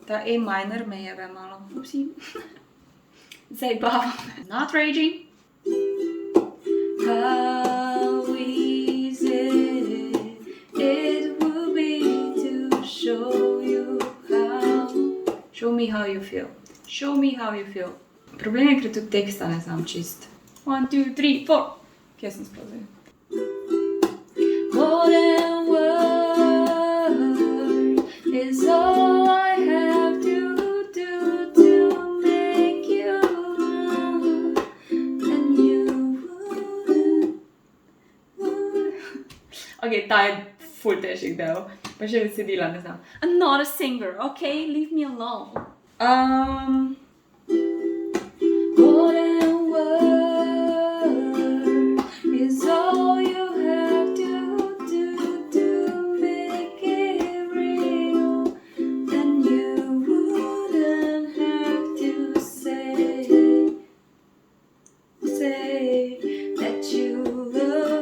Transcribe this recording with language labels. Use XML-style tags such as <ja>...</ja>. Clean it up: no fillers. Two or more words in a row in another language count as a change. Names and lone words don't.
<en>A minor</en> <sl>me jebe malo. Upsi. Zdaj pa Not Raging.</sl> <en>How easy it would be to show you how. Show me how you feel. Show me how you feel.</en> <sl>Problem je, ker tudi teksta ne znam čist. 1, 2, 3, 4. Kje sem sploh zdaj?</sl> <en>More than words is all I have to do to make you love, and you wouldn't.</en> <sl>Ok, ta je ful težek del, pa še besedila ne znam.</sl> <en>I'm not a singer, okay? Leave me alone. More than words is all you have to do to make it real, and you wouldn't have to say that you love.</en>